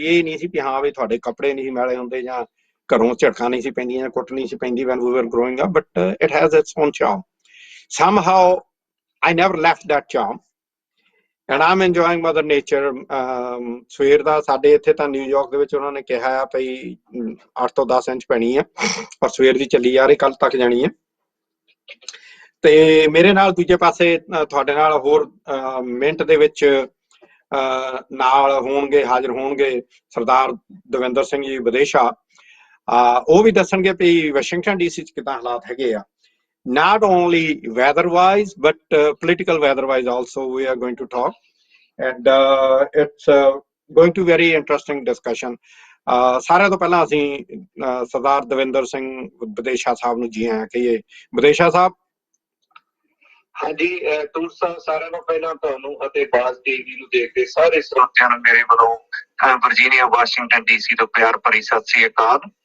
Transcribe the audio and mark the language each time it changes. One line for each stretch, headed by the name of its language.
Punjabi: ਇਹ ਨਹੀਂ ਸੀ ਵੀ ਹਾਂ ਵੀ ਤੁਹਾਡੇ ਕੱਪੜੇ ਨਹੀਂ ਸੀ ਮੈਲੇ ਹੁੰਦੇ ਜਾਂ ਘਰੋਂ ਝਟਕਾਂ ਨਹੀਂ ਸੀ ਪੈਂਦੀਆਂ ਜਾਂ ਕੁੱਟ ਨਹੀਂ ਸੀ ਪੈਂਦੀ
English: when we were growing up, but it has its own charm. Somehow I never left that charm and I'm enjoying mother nature.
Punjabi: ਸਵੇਰ ਦਾ ਸਾਡੇ ਇੱਥੇ ਤਾਂ ਨਿਊਯਾਰਕ ਦੇ ਵਿੱਚ ਉਹਨਾਂ ਨੇ ਕਿਹਾ ਆ ਭਈ 8 ਤੋਂ 10 ਇੰਚ ਪੈਣੀ ਆ ਪਰ ਸਵੇਰ ਦੀ ਚੱਲੀ ਜਾ ਰਹੀ, ਕੱਲ ਤੱਕ ਜਾਣੀ ਆ। ਤੇ ਮੇਰੇ ਨਾਲ ਦੂਜੇ ਪਾਸੇ ਤੁਹਾਡੇ ਨਾਲ ਹੋਰ ਮਿੰਟ ਦੇ ਵਿੱਚ ਨਾਲ ਹੋਣਗੇ, ਹਾਜ਼ਰ ਹੋਣਗੇ ਸਰਦਾਰ ਦਵਿੰਦਰ ਸਿੰਘ ਜੀ ਵਿਦੇਸ਼ਾ। ਉਹ ਵੀ ਦੱਸਣਗੇ ਵੀ ਵਾਸ਼ਿੰਗਟਨ ਡੀਸੀ ਚ ਕਿੱਦਾਂ ਹਾਲਾਤ ਹੈਗੇ ਆ,
English: not only weather wise but political weather wise also we are going to talk and it's going to very interesting discussion.
Punjabi: ਸਾਰਿਆਂ ਤੋਂ ਪਹਿਲਾਂ ਅਸੀਂ ਸਰਦਾਰ ਦਵਿੰਦਰ ਸਿੰਘ ਵਿਦੇਸ਼ਾ ਸਾਹਿਬ ਨੂੰ ਜੀ ਆਇਆਂ ਕਹੀਏ। ਵਿਦੇਸ਼ਾ ਸਾਹਿਬ। ਹਾਂਜੀ ਟੂਰ ਸਾਹਿਬ, ਸਾਰਿਆਂ ਨੂੰ ਪਹਿਲਾਂ ਤੁਹਾਨੂੰ ਅਤੇ ਬਾਜ਼ ਟੀਵੀ ਨੂੰ ਦੇਖਦੇ ਸਾਰੇ ਸਰੋਤਿਆਂ ਨੂੰ ਮੇਰੇ ਵੱਲੋਂ ਵਰਜੀਨੀਆ ਵਾਸ਼ਿੰਗਟਨ ਡੀਸੀ ਤੋਂ ਪਿਆਰ ਭਰੀ ਸਤਿ ਸ੍ਰੀ ਅਕਾਲ।